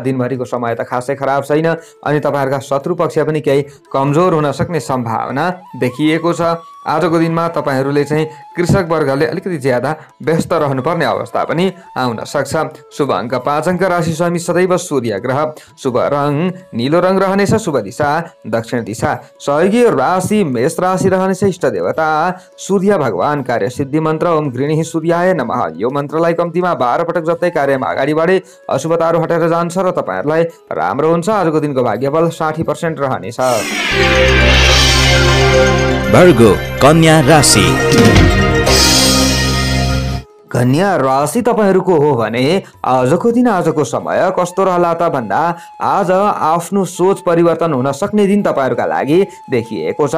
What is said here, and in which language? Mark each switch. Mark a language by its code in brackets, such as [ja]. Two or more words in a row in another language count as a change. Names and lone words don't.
[ne] दिनभरिको समय त खासै खराब छैन, अनि तपाईँहरूका शत्रु पक्ष पनि केही कमजोर हुन सक्ने सम्भावना देखिएको छ। आजको दिनमा तपाईँहरूले चाहिँ कृषक वर्गले अलिकति ज्यादा व्यस्त रहनुपर्ने अवस्था पनि आउन सक्छ। शुभ अङ्क 5 अङ्क राशि स्वामी सदैव सूर्य ग्रह। शुभ रङ नीलो रङ रहनेछ। शुभ दिशा दक्षिण दिशा। सहयोगी राशि मेष राशि रहनेछ। इष्ट देवता सूर्य भगवान। कार्य सिद्धि मन्त्र ओम गृणी सूर्याय नमः। यो मन्त्रलाई कम्तीमा 12 पटक जप्दै कार्यमा अगाडि बढे अशुभताहरू हटेर जान्छ र तपाईँहरूलाई राम्रो हुन्छ। आजको दिनको भाग्यफल 60% रहनेछ। भर्गो कन्या राशि। कन्या राशि तपाईहरूको हो भने आजको दिन आजको समय कस्तो रहला त भन्दा आज आफ्नो सोच परिवर्तन हुन सक्ने दिन तपाईहरूका लागि देखिएको छ।